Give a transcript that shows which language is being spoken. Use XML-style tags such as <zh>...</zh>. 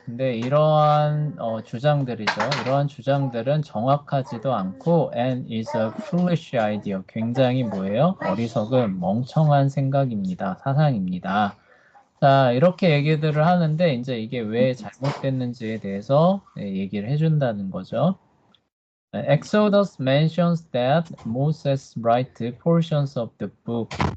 <ko>근데 이러한 주장들이죠. 이러한 주장들은 정확하지도 않고</ko> <en>and is a foolish idea.</en> <ko>굉장히 뭐예요? 어리석은 멍청한 생각입니다. 사상입니다. 자, 이렇게 얘기들을 하는데 이제 이게 왜 잘못됐는지에 대해서 얘기를 해준다는 거죠.</ko> <en>Exodus mentions that Moses write portions of the book.</en>